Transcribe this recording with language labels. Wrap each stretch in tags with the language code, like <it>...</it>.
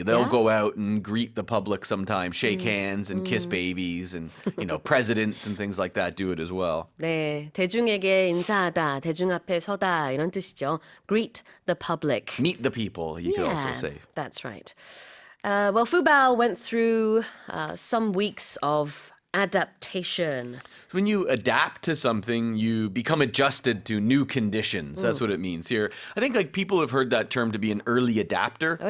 <en>They'll Yeah. go out and greet the public sometimes, shake hands and kiss babies, and presidents and things like that do it as well.</en> <ko>네, 대중에게 인사하다, 대중 앞에 서다 이런 뜻이죠.</ko> <en>Greet the public. Meet the people, you could also say. That's right. Well, Fu Bao went through some weeks of adaptation. When you adapt to something, you become adjusted to new conditions. That's what it means here. I think like people have heard that term to be an early adapter.</en>